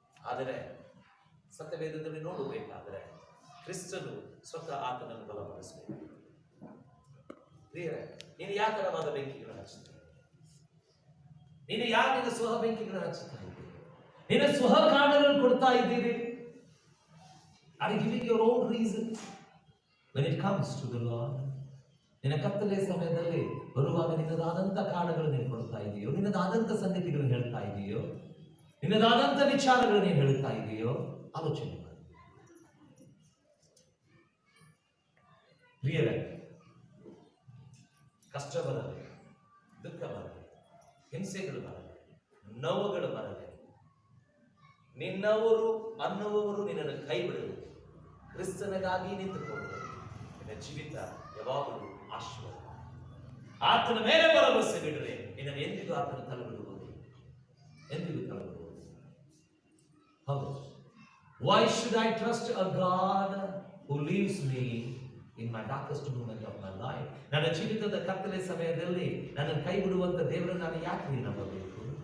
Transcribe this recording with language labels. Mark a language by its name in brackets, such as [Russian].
[Kannada] ಆದರೆ ಸತ್ಯವೇದದಲ್ಲಿ ನೋಡಬೇಕಾದ್ರೆ ಕ್ರಿಸ್ತನು ಸ್ವತಃ ಆತನನ್ನು ಬಲಪಡಿಸಬೇಕು. ನೀನು ಯಾವ ತರವಾದ ಬೆಂಕಿಗಳನ್ನು ಹಚ್ಚುತ್ತೀಯ? ನೀನು ಯಾಕೆ ನಿನ್ನ ಸ್ವಹ ಬೆಂಕಿಗಳನ್ನು ಹಚ್ಚುತ್ತಾ ಇದ್ದೀರಿ? ನಿನ್ನ ಸ್ವಹ ಕಾರಣಗಳನ್ನು ಕೊಡ್ತಾ ಇದ್ದೀರಿ. [English] Are you giving your own reason when it comes to the Lord? [Kannada] ನಿನ್ನ ಕತ್ತಲೆ ಸಮಯದಲ್ಲಿ ಬರುವಾಗ ನಿನ್ನದಾದಂತ ಕಾರಣಗಳನ್ನು ನೀನು ಕೊಡ್ತಾ ಇದೆಯೋ, ನಿನ್ನದಾದಂತ ಸಂಗತಿಗಳನ್ನು ಹೇಳ್ತಾ ಇದೆಯೋ, ನಿನ್ನದಾದಂತ ವಿಚಾರಗಳನ್ನು ನೀನು ಹೇಳ್ತಾ ಇದೆಯೋ? ಆಲೋಚನೆ ಮಾಡಿ. ಪ್ರಿಯರೇ, ಕಷ್ಟ ಬರಲಿ, ದುಃಖ ಬರಲಿ, ಹಿಂಸೆಗಳು ಬರಲಿ, ನೋವುಗಳು ಬರಲಿ, ನಿನ್ನವರು ಅನ್ನುವವರು ನಿನ್ನನ್ನು ಕೈ ಬಿಡಲಿ, ಕ್ರಿಸ್ತನಿಗಾಗಿ ನಿಂತುಕೊಂಡು ನಿನ್ನ ಜೀವಿತ ಯಾವಾಗಲೂ ಆಶೀರ್ವಾದ. ಆತನ ಮೇಲೆ ಭರವಸೆ ಬಿಡಲಿ, ನಿನ್ನನ್ನು ಎಂದಿಗೂ ಆತನ ತಲೆಬಿಡುವುದು, ಎಂದಿಗೂ ತಲೆಬಿಡುವುದು. ಹೌದು. [English] Why should I trust a God who leaves me in my darkest moment of my life? [Kannada] ನನ್ನ ಜೀವಿತದ ಕತ್ತಲೆ ಸಮಯದಲ್ಲಿ ನನ್ನನ್ನು ಕೈ ಬಿಡುವಂತ ದೇವರನ್ನು ನಾನು ಯಾಕೆ ನಂಬಬೇಕು?